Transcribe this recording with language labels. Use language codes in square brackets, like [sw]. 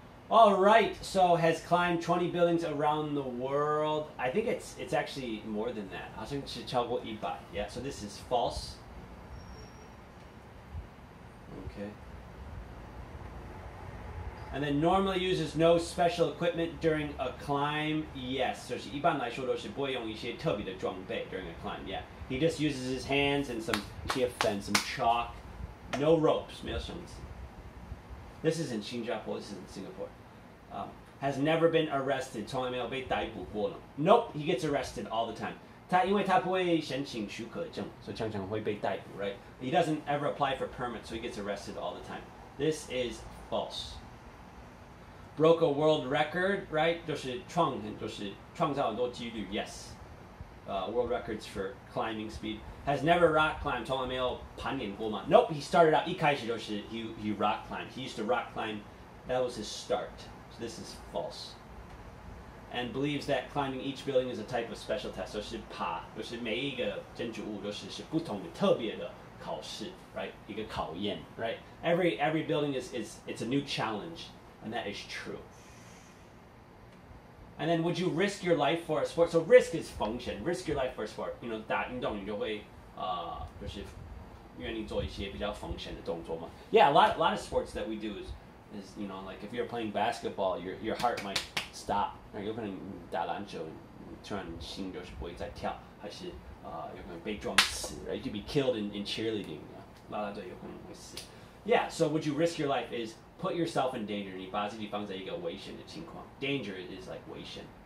[en] All right, so has climbed 20 buildings around the world. I think it's actually more than that. [zh] 好像是超过100. [en] Yeah, so this is false. Okay. And then normally uses no special equipment during a climb. [zh] Yes, 就是一般来说都是不会用一些特别的装备 [en] during a climb. Yeah, he just uses his hands and some chip and some chalk. No ropes. [zh] 没有绳子. [en] This is in Singapore. This is in Singapore. Has never been arrested. [zh] 从来没有被逮捕过了. [en] Nope, he gets arrested all the time. [zh] 因为他不会申請許可證，所以常常會被逮捕, right? [en] He doesn't ever apply for permits, so he gets arrested all the time. This is false. Broke a world record, right? [zh] 就是創造很多紀錄, yes. [en] World records for climbing speed. Has never rock climbed. [zh] 從來沒有攀岩過嘛? [en] Nope, he started out, [zh] 一開始就是 [en] he rock climbed. He used to rock climb. That was his start. So this is false. And believes that climbing each building is a type of special test. [zh] 就是爬，就是每一个建築物都是不同的特別的考試, right? 一個考驗, right? [en] Every building is it's a new challenge, and that is true. And then, would you risk your life for a sport? So risk is function. Risk your life for a sport. [zh] You know, 打運動你就會就是願意做一些比較function的動作嘛. [en] Yeah, a lot of sports that we do is you know, like if you're playing basketball, your heart might stop. [zh] 有可能打籃球，突然心就是不會再跳，還是有可能被撞死, right? [en] You'd be killed in cheerleading. [zh] 啦啦隊有可能會死. [en] Yeah, so would you risk your life is put yourself in danger. [zh] 你把自己放在一個危險的情況. [en] Danger is like 危險.